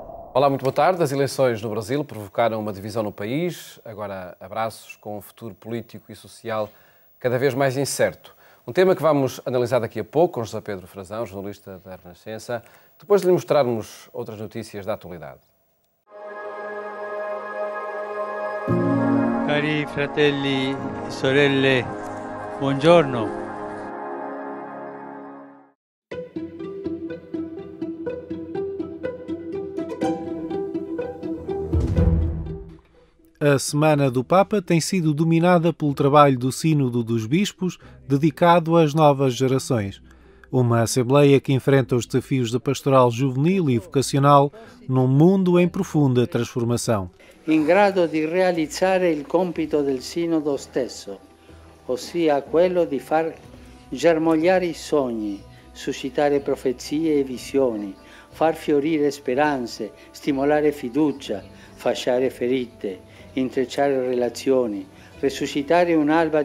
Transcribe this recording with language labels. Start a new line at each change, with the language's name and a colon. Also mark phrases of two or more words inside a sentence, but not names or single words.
Portuguese: Olá, muito boa tarde. As eleições no Brasil provocaram uma divisão no país, agora abraços com um futuro político e social cada vez mais incerto. Um tema que vamos analisar daqui a pouco com José Pedro Frazão, jornalista da Renascença, depois de lhe mostrarmos outras notícias da atualidade.
Italian: Cari fratelli e sorelle, buongiorno.
Portuguese: A Semana do Papa tem sido dominada pelo trabalho do Sínodo dos Bispos, dedicado às novas gerações. Uma Assembleia que enfrenta os desafios da pastoral juvenil e vocacional num mundo em profunda transformação.
Italian: In grado di realizzare il compito del Sinodo stesso, ossia quello di far germogliare i sogni, suscitare profezie e visioni, far fiorire speranze, stimolare fiducia, fasciare ferite, intrecciare relazioni, resuscitare un'alba